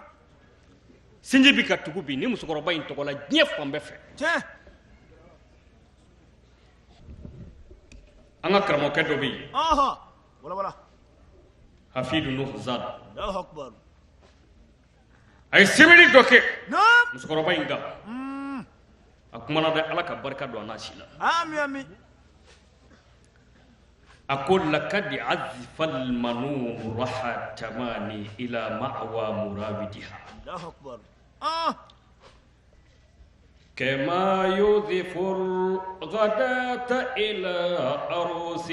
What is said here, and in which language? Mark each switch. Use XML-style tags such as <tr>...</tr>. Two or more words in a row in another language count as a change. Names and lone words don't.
<bm>sinji bi ka tugu bi ni musokɔrɔba in tɔgɔ la diɲɛ fan bɛɛ fɛ an ka karamɔgɔkɛ dɔ bɛ yen wala wala Hafidu Nuhu Zada</bm> <ar>الله أكبر</ar> <bm>a ye sɛbɛnni dɔ kɛ musokɔrɔba in kan a kumana dɛ ala ka barika don a n'a si la</bm> <ar>آمين آمين أقول لقد عزف المنون رحى تماني إلى مأوى مرابدها الله أكبر كما يضيف الغداة إلى عروس</ar>